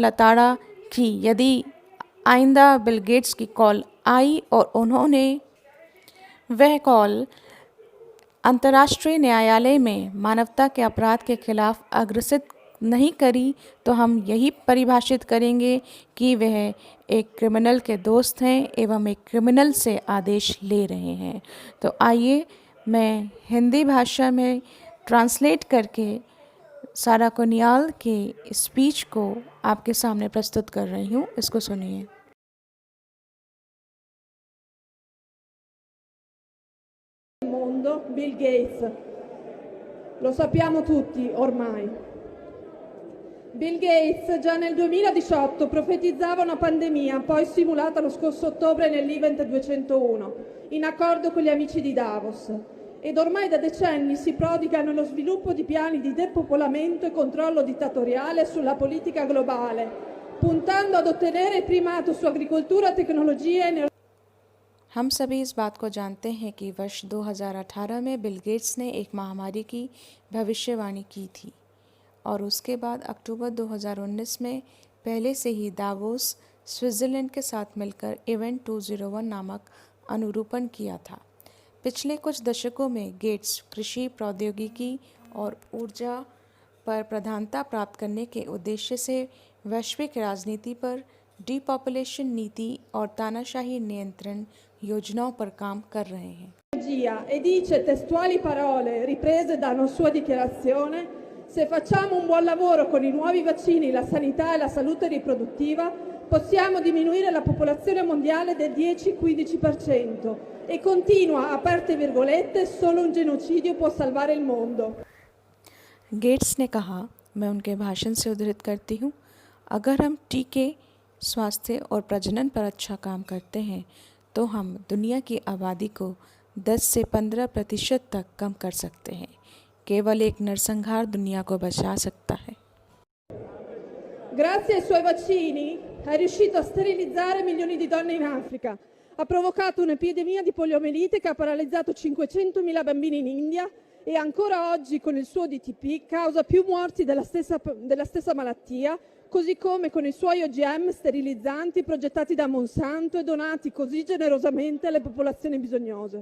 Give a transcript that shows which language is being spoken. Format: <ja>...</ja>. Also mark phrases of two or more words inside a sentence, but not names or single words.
<hi>लताड़ा कि यदि आइंदा बिल गेट्स की कॉल आई और उन्होंने वह कॉल अंतर्राष्ट्रीय न्यायालय में मानवता के अपराध के खिलाफ अग्रसित नहीं करी तो हम यही परिभाषित करेंगे कि वह एक क्रिमिनल के दोस्त हैं एवं एक क्रिमिनल से आदेश ले रहे हैं। तो आइए मैं हिंदी भाषा में ट्रांसलेट करके सारा कुनियाल के स्पीच को आपके सामने प्रस्तुत कर रही हूँ। इसको सुनिए।</hi> <it>Mondo, Bill Gates. Lo sappiamo tutti ormai. Bill Gates già nel 2018 profetizzava una pandemia, poi simulata lo scorso ottobre nell'Event 201, in accordo con gli amici di Davos. Ed ormai da decenni si prodiga nello sviluppo di piani di depopolamento e controllo dittatoriale sulla politica globale, puntando ad ottenere primato su agricoltura, tecnologia e energia.</it> <hi>हम सभी इस बात को जानते हैं कि वर्ष 2018 में बिल गेट्स ने एक महामारी की भविष्यवाणी की थी और उसके बाद अक्टूबर 2019 में पहले से ही दावोस स्विट्ज़रलैंड के साथ मिलकर इवेंट 201 नामक अनुरूपण किया था। पिछले कुछ दशकों में गेट्स कृषि प्रौद्योगिकी और ऊर्जा पर प्रधानता प्राप्त करने के उद्देश्य से वैश्विक राजनीति पर डिपॉपुलेशन नीति और तानाशाही नियंत्रण योजनाओं पर काम कर रहे हैं।</hi> <it>E dice testuali parole riprese da una sua dichiarazione: se facciamo un buon lavoro con i nuovi vaccini, la sanità e la salute riproduttiva, possiamo diminuire la popolazione mondiale del 10-15%. E continua, aperte virgolette, solo un genocidio può salvare il mondo.</it> <hi>गेट्स ने कहा, मैं उनके भाषण से उद्धृत करती हूँ, अगर हम टीके, स्वास्थ्य और प्रजनन पर अच्छा काम करते हैं तो हम दुनिया की आबादी को 10 से 15% तक कम कर सकते हैं। केवल एक नरसंहार दुनिया को बचा सकता है।</hi> <it>Grazie ai suoi vaccini è riuscito a sterilizzare milioni di donne in Africa. Ha provocato un'epidemia di poliomielite che ha paralizzato 500.000 bambini in India e ancora oggi con il suo DTP causa più morti della stessa malattia, così come con i suoi OGM sterilizzanti progettati da Monsanto e donati così generosamente alle popolazioni bisognose.</it>